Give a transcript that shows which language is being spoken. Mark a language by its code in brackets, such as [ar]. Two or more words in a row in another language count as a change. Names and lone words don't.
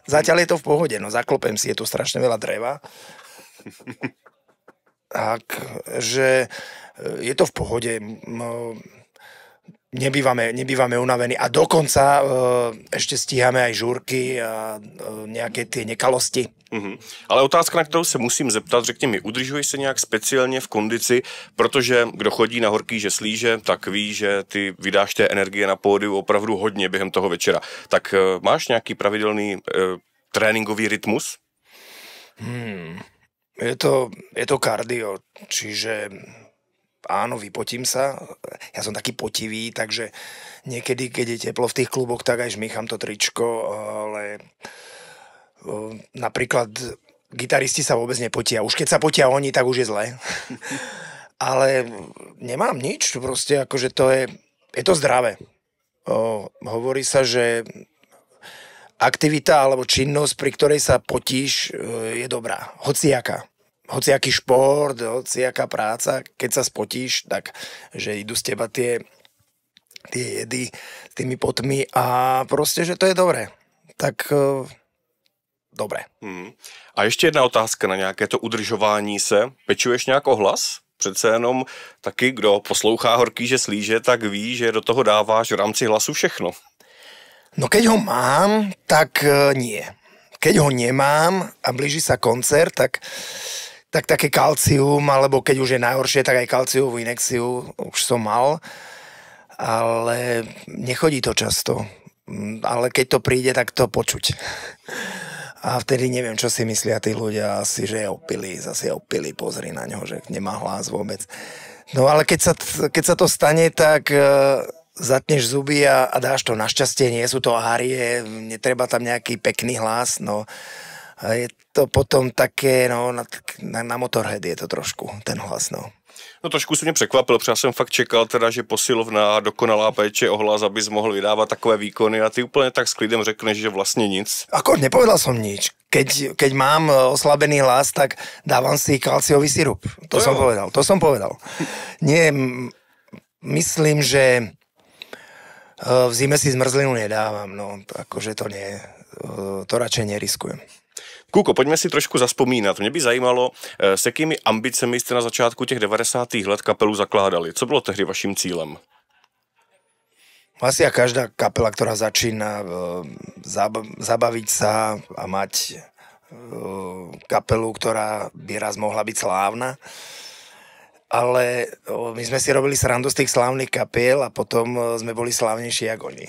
[sk] Zatiaľ je to v pohode, no zaklopem si, je tu strašne veľa dreva. Takže je to v pohode. Nebývame unavení a dokonca ešte stíhame aj žúrky a nejaké tie nekalosti. [cs] Ale otázka, na kterou se musím zeptat, řekni mi, udržuješ se nějak speciálně v kondici, protože kdo chodí na Horký Slíže, tak ví, že ty vydáš té energie na pódiu opravdu hodně během toho večera. Tak máš nějaký pravidelný tréninkový rytmus? [sk] Je to kardio, čiže... Áno, vypotím sa. Ja som taký potivý, takže niekedy, keď je teplo v tých kluboch, tak aj žmýcham to tričko, ale napríklad gitaristi sa vôbec nepotia. Už keď sa potia oni, tak už je zle. Ale nemám nič, proste akože je to zdravé. Hovorí sa, že aktivita alebo činnosť, pri ktorej sa potíš, je dobrá. Hociaký šport, hociaká práca, keď sa spotíš, tak že idú z teba tie jedy tými potmi a proste, že to je dobré. Tak dobré. [cs] A ještě jedna otázka na nějaké to udržování se. Pečuješ nějak o hlas? Přece jenom taky, kdo poslouchá Horký Slíže, tak ví, že do toho dáváš v rámci hlasu všechno. [sk] No keď ho mám, tak nie. Keď ho nemám a blíži sa koncert, tak také kalcium, alebo keď už je najhoršie, tak aj kalciovú inekciu už som mal, ale nechodí to často. Ale keď to príde, tak to počuť. A vtedy neviem, čo si myslia tí ľudia, asi, že je opilý, zase je opilý, pozri na ňo, že nemá hlas vôbec. No ale keď sa to stane, tak zatneš zuby a dáš to. Našťastie nie sú to árie, netreba tam nejaký pekný hlas, no. A je to potom také, no, na Motorhead je to trošku, ten hlas, no. [cs] No trošku si mě překvapil, protože já jsem fakt čekal teda, že posilovna, dokonalá péče o hlas, abys mohl vydávat takové výkony a ty úplně tak s klidem řekneš, že vlastně nic. [sk] Ako, nepovedal som nič. Keď mám oslabený hlas, tak dávam si kalciový sirup. To som povedal. Nie, myslím, že v zime si zmrzlinu nedávam, no, akože to nie, to radšej neriskujem. [cs] Kůko, pojďme si trošku zaspomínat. Mě by zajímalo, s jakými ambicemi jste na začátku těch 90. let kapelu zakládali. Co bylo tehdy vaším cílem? [sk] Asi a každá kapela, ktorá začína zabaviť sa a mať kapelu, ktorá by raz mohla byť slávna. Ale my sme si robili srandu z tých slávnych kapiel a potom sme boli slávnejší ako oni.